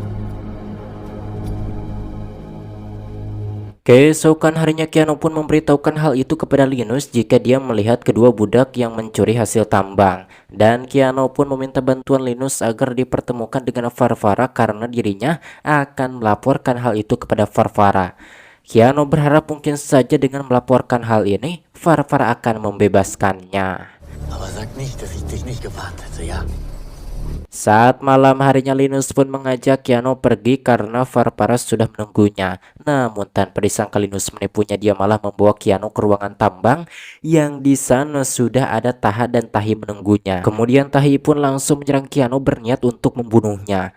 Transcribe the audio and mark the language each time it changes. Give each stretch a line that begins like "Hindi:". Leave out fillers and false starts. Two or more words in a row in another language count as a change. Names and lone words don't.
Indonesian: Keesokan harinya Keanu pun memberitahukan hal itu kepada Linus jika dia melihat kedua budak yang mencuri hasil tambang. Dan Keanu pun meminta bantuan Linus agar dipertemukan dengan Farfara karena dirinya akan melaporkan hal itu kepada Farfara. Keanu berharap mungkin saja dengan melaporkan hal ini, Farfara akan membebaskannya.
German: Aber sag nicht, dass ich dich nicht gewarnt hätte, ja?
Indonesian: Saat malam harinya Linus pun mengajak Keanu pergi karena Farfara sudah menunggunya. Namun tanpa disangka Linus menipunya, dia malah membawa Keanu ke ruangan tambang yang di sana sudah ada Taha dan Tahi menunggunya. Kemudian Tahi pun langsung menyerang Keanu berniat untuk membunuhnya.